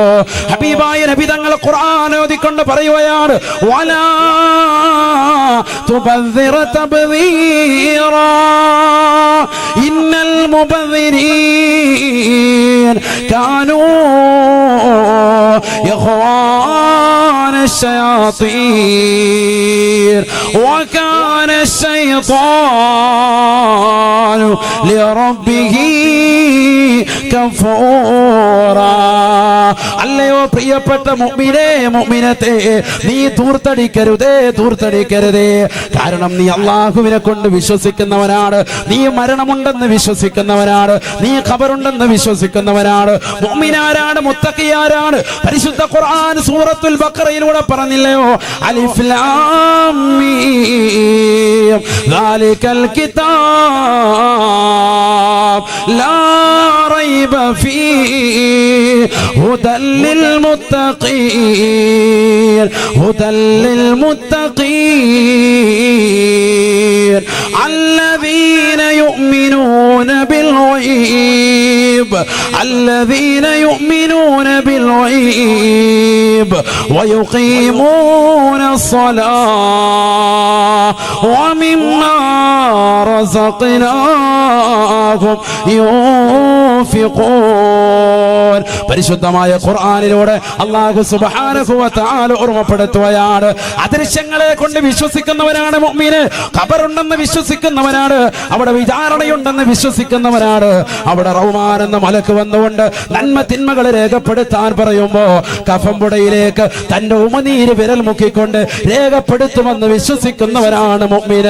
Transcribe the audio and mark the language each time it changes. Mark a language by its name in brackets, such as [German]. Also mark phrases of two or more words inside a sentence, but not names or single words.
[Malayalam] ഹബീബായ നബി തങ്ങൾ ഖുർആൻ ഓതിക്കൊണ്ട് പറയുകയാണ്, [Arabic] ولا تبذر تبذيرا إن المبذرين كانوا إخوان الشياطين وكان الشيطان لربه كفورا. [Malayalam] അല്ലയോ പ്രിയപ്പെട്ട മുഅ്മിനേ, മുഅ്മിനത്തേ, നീ ദൂർത്തടിക്കരുതേ. കാരണം നീ അള്ളാഹുവിനെ കൊണ്ട് വിശ്വസിക്കുന്നവനാണ്, നീ മരണമുണ്ടെന്ന് വിശ്വസിക്കുന്നവനാണ്, നീ ഖബറുണ്ടെന്ന് വിശ്വസിക്കുന്നവനാണ്. മുഅ്മിനാരാണ്, മുത്തഖിയാരാണ്. പരിശുദ്ധ ഖുർആൻ സൂറത്തുൽ ബഖറയിലൂടെ പറഞ്ഞില്ലയോ, [Arabic] ألف لام ميم ذلك كتاب لا ريب فيه هدى للمتقين هدى لل മുത്തഖീൻ ഹുദൽ ലിൽ മുത്തഖീൻ الذين يؤمنون بالغيب الذين يؤمنون بالغيب ويقيمون الصلاة ومما رزقناهم ينفقون. [Malayalam] പരിശുദ്ധമായ ഖുർആനിലൂടെ [Arabic] الله سبحانه وتعالى [Malayalam] ഓർമ്മപ്പെടുത്തുകയാണ്, അദൃശ്യങ്ങളെ കൊണ്ട് വിശ്വസിക്കുന്നവനാണ് മുഅ്മിന്, ഖബറുണ്ടെന്ന് വിശ്വസിക്കുന്നവനാണ്, അവിടെ വിചാരണയുണ്ടെന്ന് വിശ്വസിക്കുന്നവനാണ്. അവിടെ റഹ്മാൻ എന്ന മലക്ക് വന്നുകൊണ്ട് നന്മ തിന്മകൾ രേഖപ്പെടുത്താൻ പറയുമ്പോ കഫംപുടയിലേക്ക് തന്റെ ഉമനീര് വിരൽ മുക്കിക്കൊണ്ട് രേഖപ്പെടുത്തുമെന്ന് വിശ്വസിക്കുന്നവനാണ് മുഅ്മിന്.